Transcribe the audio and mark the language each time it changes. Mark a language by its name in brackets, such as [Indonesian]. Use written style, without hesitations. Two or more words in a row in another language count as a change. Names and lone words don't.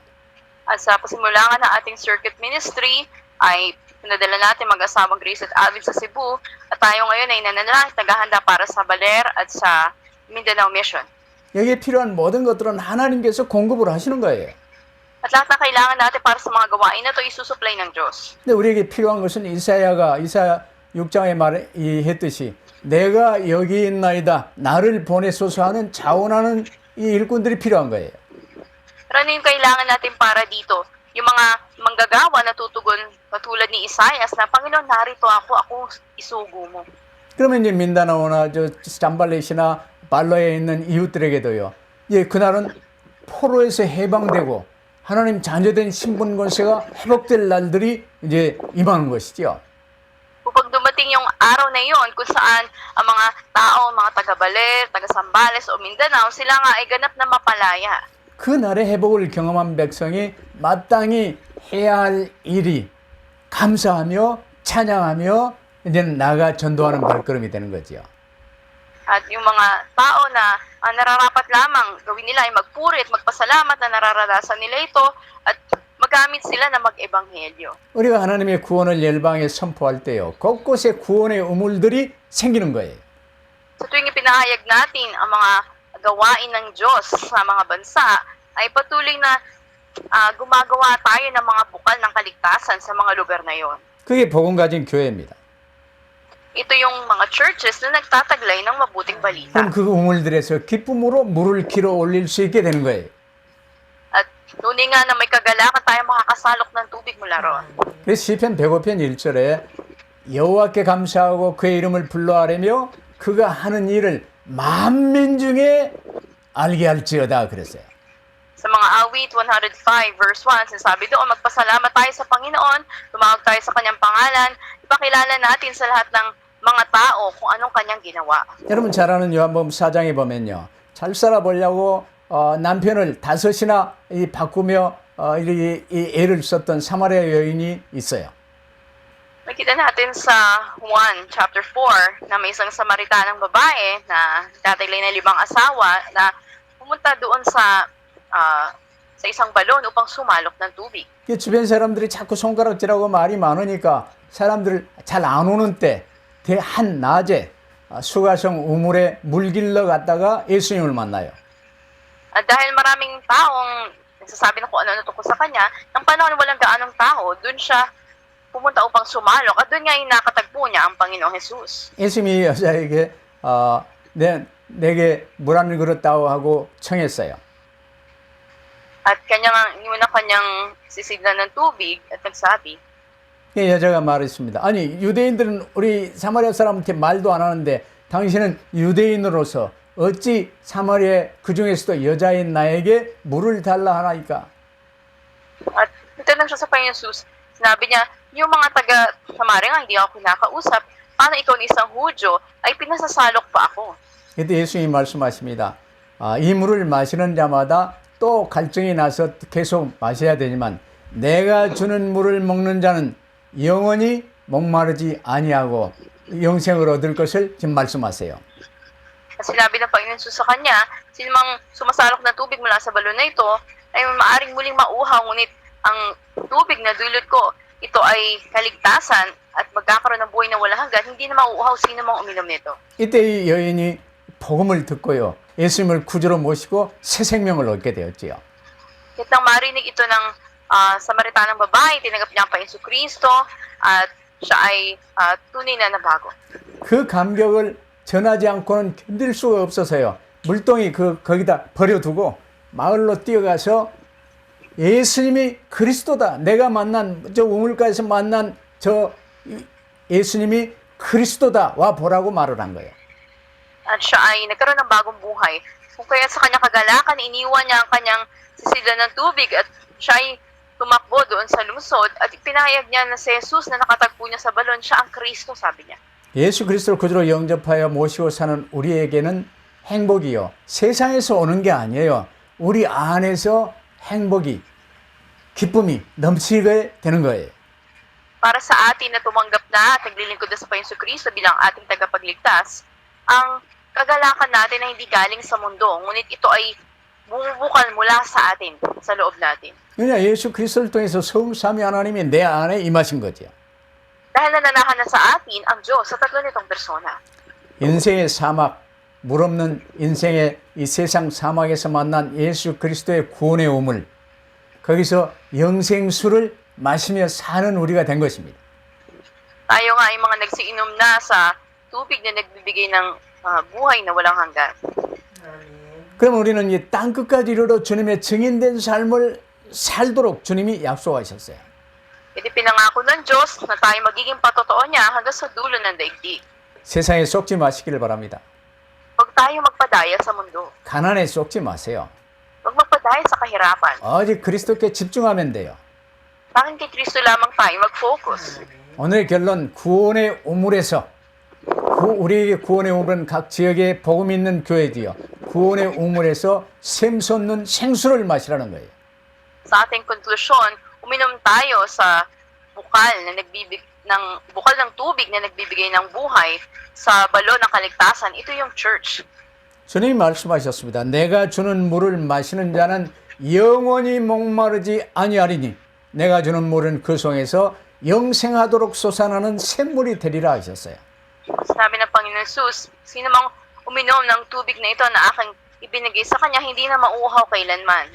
[Filipino] At sa pasimulangan ng ating circuit ministry ay pinadala natin mag-asawang Grace at Alvin sa Cebu at tayo ngayon ay nananalang naghahanda para sa Baler at sa Mindanao Mission. [Korean] 여기에 필요한 모든 것들은 하나님께서 공급을 하시는 거예요. [Filipino] At lahat na kailangan natin para sa mga gawain na ito isusupply ng Diyos. [Korean] 근데 우리에게 필요한 것은 이사야 6장에 말했듯이 내가 여기 있나이다 나를 보내소서 하는 자원하는 이 일꾼들이 필요한 거예요. [Filipino] Pero ano yung kailangan natin para dito? Yung mga manggagawa na tutugon katulad ni Isaias na, Panginoon, narito ako isugo mo. [Korean] 그러면 이제 민다나오나 잠발렛이나 발로에 있는 이웃들에게도요. 그날은 포로에서 해방되고 하나님 자녀된 신분 권세가 회복될 날들이 이제 임하는 것이죠. [Filipino] Kapag dumating yung araw na yun kung saan ang mga tao, mga taga-Baler, taga-Sambales o Mindanao, sila nga ay ganap na mapalaya. [Korean] 그 날의 회복을 경험한 백성이 마땅히 해야 할 일이 감사하며 찬양하며 이제 나가 전도하는 발걸음이 되는 거죠. [Filipino] At yung mga tao na nararapat lamang gawin nila ay magpuri at magpasalamat na nararanasan nila ito at magamit sila na mag-ebanghelyo. [Korean] 우리가 하나님의 구원을 열방에 선포할 때요. 곳곳에 구원의 우물들이 생기는 거예요. [Filipino] Sa tuwing ipinahayag natin ang mga gawain ng Diyos sa mga bansa, ay patuloy na gumagawa tayo ng mga bukal ng kaligtasan sa mga lugar na yon. [Korean] 그게 복음 가진 교회입니다. [Filipino] Ito yung mga churches na nagtataglay ng mabuting balita. [Korean] 그럼 그 우물들에서 기쁨으로 물을 길어 올릴 수 있게 되는 거예요. [Filipino] At tunay nga na may kagalakan tayo makakasalok ng tubig mula roon. [Korean] 그래서 시편 105편 1절에 여호와께 감사하고 그의 이름을 불러하려며 그가 하는 일을 만민 중에 알게 할지어다 그랬어요. [Filipino] Sa mga awit 105 verse 1, sinasabi doon, magpasalamat tayo sa Panginoon, tumawag tayo sa kanyang pangalan, ipakilala natin sa lahat ng mga tao kung anong kanyang ginawa. [Korean] 여러분 잘 아는 요한복음 4장에 보면요. 잘 살아보려고 남편을 5이나 바꾸며 이 애를 썼던 사마리아 여인이 있어요. [Filipino] Makita natin sa 1 chapter 4 na may isang Samaritanang babae na tataglay na 5 asawa na pumunta doon sa isang balon upang sumalok ng tubig. [Korean] 주변 사람들이 자꾸 손가락질하고 말이 많으니까 사람들 잘 안 오는 때 한낮에 수가성 우물에 물 길러 갔다가 예수님을 만나요. [Filipino] At dahil maraming taong nagsasabi ng kung ano-ano tungkol sa kanya, ng panahon walang gaanong tao, dun siya pumunta upang sumalok at dun nga yung nakatagpo niya ang Panginoong Jesus. [Korean] 예수님이 여자에게 내게 물 한 그릇 다오 하고 청했어요. [Filipino] At yun ang kanyang sisiglan ng tubig at nagsabi, [Korean] 그 여자가 말했습니다. 아니 유대인들은 우리 사마리아 사람한테 말도 안 하는데 당신은 유대인으로서 어찌 사마리아 그 중에서도 여자인 나에게 물을 달라 하나이까? [Filipino] at nagtanong siya sa Panginoong Jesus, sinabi niya, yung mga taga-Samaria nga hindi ako kinakausap, paano ikaw na isang Hudyo ay pinasasalok pa ako? [Korean] 그때 예수님이 말씀하십니다. 이 물을 마시는 자마다 또 갈증이 나서 계속 마셔야 되지만 내가 주는 물을 먹는 자는 영원히 목마르지 아니하고 영생을 얻을 것을 지금 말씀하세요. [Filipino] At sinabi ng Panginoon Jesus sa kanya, sinumang sumasalok ng tubig mula sa balon na ito ay maaring muling mauhaw, ngunit ang tubig na dulot ko, ito ay kaligtasan at magkakaroon ng buhay na walang hanggan, hindi na mauuhaw sino mang uminom nito. [Korean] 이때 이 여인이 복음을 듣고요. 예수님을 구주로 모시고 새 생명을 얻게 되었지요. [Filipino] Kaya nang marinig ito ng Samaritanang babae, tinanggap niya ang Panginoon Kristo at siya ay tunay na nabago. [Korean] 그 감격을 전하지 않고는 견딜 수가 없어서요. 물동이 거기다 버려두고 마을로 뛰어가서 예수님이 그리스도다. 내가 만난 저 우물가에서 만난 저 예수님이 그리스도다. 와 보라고 말을 한 거예요. [Filipino] At siya ay nagkaroon ng bagong buhay. Kung kaya sa kanyang kagalakan, iniwan niya ang kanyang sisidlan ng tubig at siya ay tumakbo doon sa lungsod at ipinahayag niya na si Jesus na nakatagpo niya sa balon, siya ang Kristo, sabi niya. [Korean] 예수 그리스도를 구주로 영접하여 모시고 사는 우리에게는 행복이요. 세상에서 오는 게 아니에요. 우리 안에서 행복이, 기쁨이 넘치게 되는 거예요. [Filipino] Para sa atin na tumanggap na at naglilingkod na sa Panginoon Kristo bilang ating tagapagligtas, ang kagalakan natin ay hindi galing sa mundo, ngunit ito ay bumubukal mula sa atin, sa loob natin. [Korean] 왜냐 예수 그리스도를 통해서 성삼위 하나님이 내 안에 임하신 거죠. [Filipino] Dahil nananahan na sa atin ang Diyos sa tatlo nitong persona. [Korean] 인생의 사막, 물 없는 인생의 이 세상 사막에서 만난 예수 그리스도의 구원의 우물, 거기서 영생수를 마시며 사는 우리가 된 것입니다. [Filipino] Tayo nga ay mga nagsiinom na sa tubig na nagbibigay ng buhay na walang hanggan. [Korean] 그럼 우리는 이 땅끝까지 이르러 주님의 증인된 삶을 살도록 주님이 약속하셨어요. [Filipino] Iti pinangako ng Diyos na tayo magiging patotoo niya hanggang sa dulo ng daigdig. [Korean] 세상에 속지 마시기를 바랍니다. [Filipino] Huwag tayo magpadaya sa mundo. [Korean] 가난에 속지 마세요. [Filipino] Huwag magpadaya sa kahirapan. [Korean] 오직 그리스도께 집중하면 돼요. [Filipino] Tanging kay Kristo lamang tayo mag-focus. [Korean] 오늘의 결론, 구원의 우물에서 우리에게 구원의 우물은 각 지역에 복음 있는 교회지요. 구원의 우물에서 샘솟는 생수를 마시라는 거예요. [Filipino] Sa ating konklusyon, uminom tayo sa bukal ng tubig na nagbibigay ng buhay sa balon ng kaligtasan. Ito yung church. [Korean] 주님이 말씀하셨습니다. 내가 주는 물을 마시는 자는 영원히 목마르지 아니하리니 내가 주는 물은 그 송에서 영생하도록 솟아나는 샘물이 되리라 하셨어요. [Filipino] Sabi ng Panginoon Jesus, sino mang uminom ng tubig na ito na aking ibinigay sa kanya, hindi na mauuhaw kailanman.